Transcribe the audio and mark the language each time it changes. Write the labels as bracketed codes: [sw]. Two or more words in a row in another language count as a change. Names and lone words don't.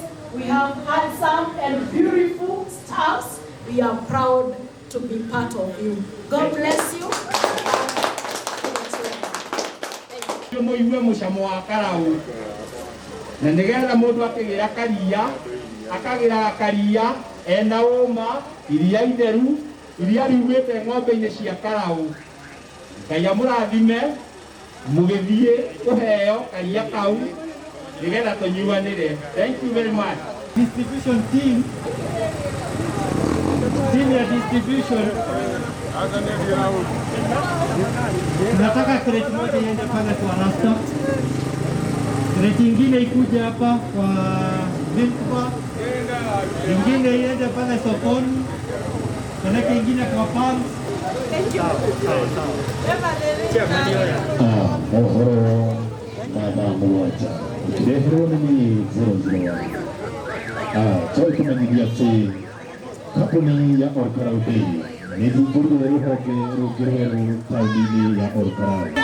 [en] We have handsome and beautiful staffs. We are proud to be part of you. God bless you. [ki] Mũigue mũcamo wa karaũ, na nĩgetha mũndũ akĩgĩra karia, akagĩra karia ena ũma, iria itheru, iria riumĩte ng'ombe-inĩ cia karaũ. Ngai amũrathime, mũgĩthiĩ kũheo karia kau nĩgetha tũnyuanĩre. [en] Thank you very much. Distribution team [sw] ya distribution, nataka kreti moja iende pale kwa rasta, kreti ingine ikuje hapa kwa Vilpa, ingine iende pale sokoni, peleke ingine kwa Palms. [ki] Mohoro namba moja ikireherwo nĩ 001. Twari kũmenyithia atĩ kambuni ya Olkarau Dairy nĩ ĩhingũrire rũhonge rũngĩ rwerũ taũni-inĩ ya Olkarau.